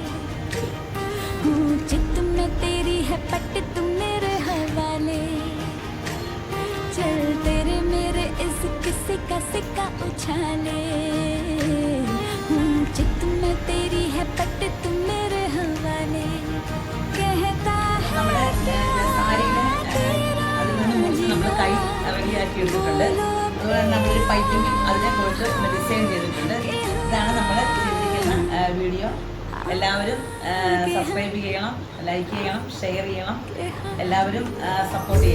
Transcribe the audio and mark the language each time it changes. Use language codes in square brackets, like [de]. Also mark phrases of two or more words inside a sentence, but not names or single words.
[hi] चित में तेरी है पट तुम मेरे हवाले चल तेरे मेरे इस किस्से का सिक्का उछाले चित में तेरी है पट तुम मेरे हवाले कहता है [ml] നമ്മൾ കൈ റെഡിയാക്കി എടുത്തിട്ടുണ്ട്. അതുപോലെ തന്നെ നമ്മളൊരു പൈപ്പിംഗ് അതിനെ കുറിച്ച് ഡിസൈൻ ചെയ്തിട്ടുണ്ട്. ഇതാണ് നമ്മൾ ചെയ്തിരിക്കുന്ന വീഡിയോ. എല്ലാവരും സബ്സ്ക്രൈബ് ചെയ്യണം, ലൈക്ക് ചെയ്യണം, ഷെയർ ചെയ്യണം, എല്ലാവരും സപ്പോർട്ട് ചെയ്യണം.